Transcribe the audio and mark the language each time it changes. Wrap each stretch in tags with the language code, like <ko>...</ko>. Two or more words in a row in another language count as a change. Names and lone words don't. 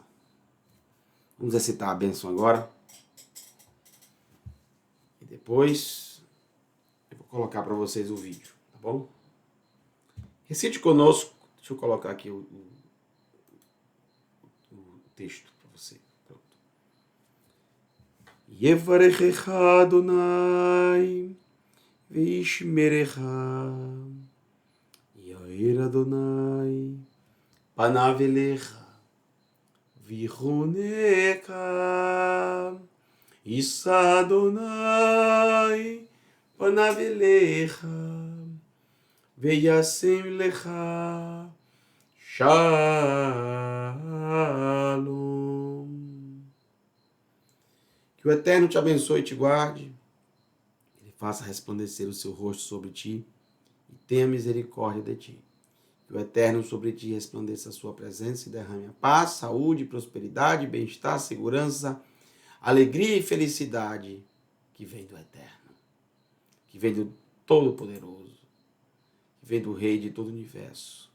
<pt>Vamos recitar a bênção agora. E depois eu vou colocar para vocês o vídeo, tá bom? Recite conosco. Deixa eu colocar aqui o texto para você. Pronto.</pt> <he>יברכך אדני וישמרך יאר אדני פניו אליך ויחנך ישא אדני פניו אליך וישם לך שלום.</he> <pt>Que o Eterno te abençoe e te guarde. Ele faça resplandecer o seu rosto sobre ti e tenha misericórdia de ti. Que o Eterno sobre ti resplandeça a sua presença e derrame a paz, saúde, prosperidade, bem-estar, segurança, alegria e felicidade que vem do Eterno, que vem do Todo-Poderoso, que vem do Rei de todo o universo.</pt>